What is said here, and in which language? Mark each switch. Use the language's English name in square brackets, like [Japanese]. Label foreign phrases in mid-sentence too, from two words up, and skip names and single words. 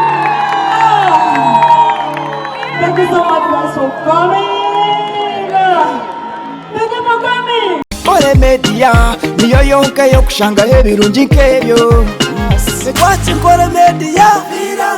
[English] Thank you so much guys for coming. Thank you for coming. [Nyankole] Nkore Media niyo yonka yo kushanga ebirungi nk'ebyo. [English] Western Uganda Media.